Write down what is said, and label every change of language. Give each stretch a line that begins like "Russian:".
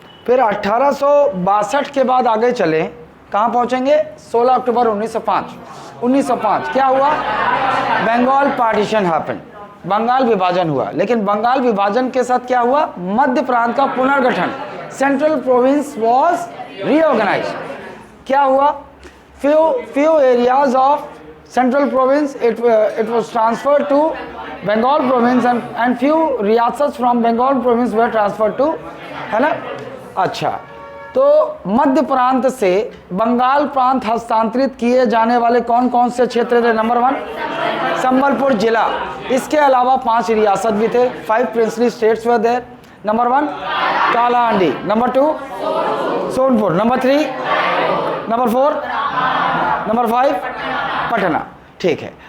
Hindi: फिर 1862 के बाद आगे चले, कहाँ पहुंचेंगे? 16 अक्टूबर 1905। क्या हुआ?
English: Bengal partition happened,
Hindi: बंगाल विभाजन हुआ। लेकिन बंगाल विभाजन के साथ क्या हुआ? मध्य प्रांत का पुनर्गठन,
English: Central province was reorganised.
Hindi: क्या हुआ?
English: few areas of central province it was transferred to Bengal province, and few रियासत from Bengal province were transferred to,
Hindi: है ना। अच्छा, तो मध्य प्रांत से बंगाल प्रांत हस्तांतरित किए जाने वाले कौन कौन से क्षेत्र थे? नंबर 1 संबलपुर जिला। इसके अलावा 5 रियासत भी थे, 5
English: Princely states were there.
Hindi: Number 1 Kalahandi, number 2 Sonpur, number 3, number 4, number 5 Patna. ठीक है।